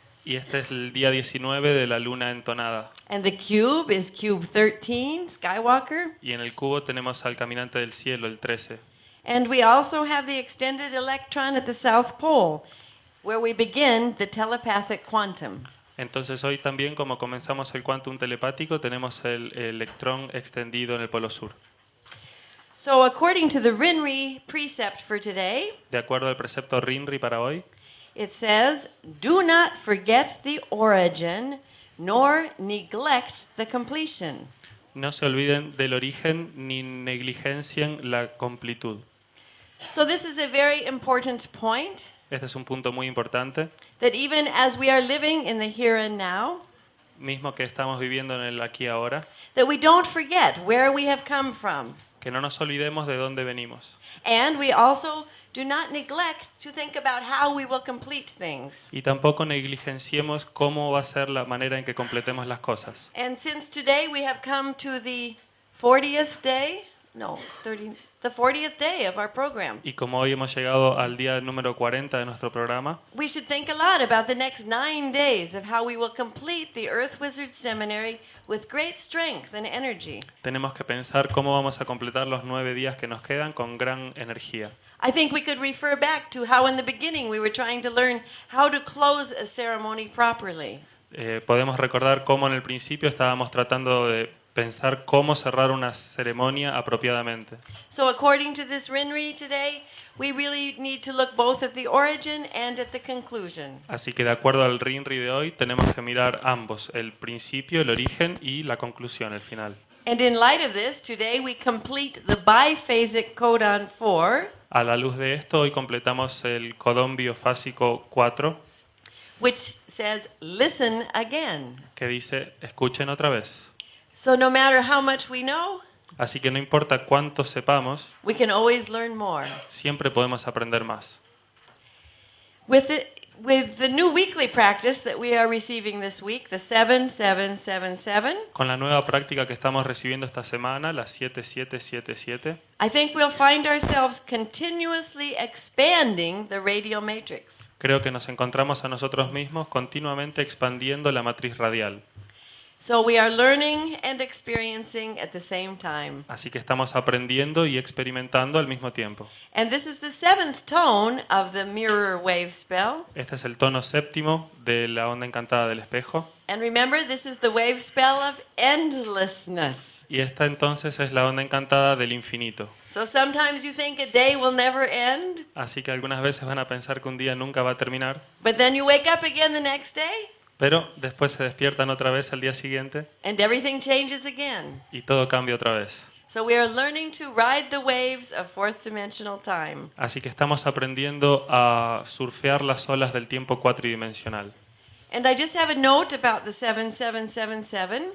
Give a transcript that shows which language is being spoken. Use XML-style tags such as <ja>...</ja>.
<es>Y este es el día 19 de la luna entonada.</es> <en>And the cube is cube 13, Skywalker.</en> <es>Y en el cubo tenemos al caminante del cielo, el 13.</es> <en>And we also have the extended electron at the South Pole, where we begin the telepathic quantum.</en> <es>Entonces hoy también, como comenzamos el quantum telepático, tenemos el electrón extendido en el polo sur.</es> <en>So according to the Rinri precept for today,</en> <es>De acuerdo al precepto Rinri para hoy,</es> <en>it says, do not forget the origin, nor neglect the completion.</en> <es>no se olviden del origen ni negligencien la completud.</es> <en>So this is a very important point,</en> <es>Este es un punto muy importante,</es> <en>that even as we are living in the here and now,</en> <es>mismo que estamos viviendo en el aquí y ahora,</es> <en>that we don't forget where we have come from.</en> <es>que no nos olvidemos de dónde venimos.</es> <en>And we also do not neglect to think about how we will complete things.</en> <es>Y tampoco negligenciemos cómo va a ser la manera en que completemos las cosas.</es> <en>And since today we have come to the 40th day, the 40th day of our program,</en> <es>Y como hoy hemos llegado al día número 40 de nuestro programa,</es> <en>we should think a lot about the next 9 days of how we will complete the Earth Wizard Seminary with great strength and energy.</en> <es>tenemos que pensar cómo vamos a completar los 9 días que nos quedan con gran energía.</es> <en>I think we could refer back to how in the beginning we were trying to learn how to close a ceremony properly.</en> <es>Podemos recordar cómo en el principio estábamos tratando de pensar cómo cerrar una ceremonia apropiadamente.</es> <en>So according to this Rinri today, we really need to look both at the origin and at the conclusion.</en> <es>Así que de acuerdo al Rinri de hoy, tenemos que mirar ambos, el principio, el origen y la conclusión, el final.</es> <en>And in light of this, today we complete the biphasic codon 4,</en> <es>A la luz de esto, hoy completamos el codón biofásico 4,</es> <en>which says, listen again.</en> <es>que dice, escuchen otra vez.</es> <en>So no matter how much we know,</en> <es>Así que no importa cuánto sepamos,</es> <en>we can always learn more.</en> <es>siempre podemos aprender más.</es> <en>With the new weekly practice that we are receiving this week, the 7777,</en> <es>Con la nueva práctica que estamos recibiendo esta semana, la 7777,</es> <en>I think we'll find ourselves continuously expanding the radial matrix.</en> <es>creo que nos encontramos a nosotros mismos continuamente expandiendo la matriz radial.</es> <en>So we are learning and experiencing at the same time.</en> <es>Así que estamos aprendiendo y experimentando al mismo tiempo.</es> <en>And this is the 7th tone of the mirror wave spell.</en> <es>Este es el tono séptimo de la onda encantada del espejo.</es> <en>And remember, this is the wave spell of endlessness.</en> <es>Y esta entonces es la onda encantada del infinito.</es> <en>So sometimes you think a day will never end,</en> <es>Así que algunas veces van a pensar que un día nunca va a terminar,</es> <en>but then you wake up again the next day</en> <es>Pero después se despiertan otra vez al día siguiente</es> <en>and everything changes again.</en> <es>y todo cambia otra vez.</es> <en>So we are learning to ride the waves of fourth dimensional time.</en> <es>Así que estamos aprendiendo a surfear las olas del tiempo cuatridimensional.</es> <en>And I just have a note about the 7777</en>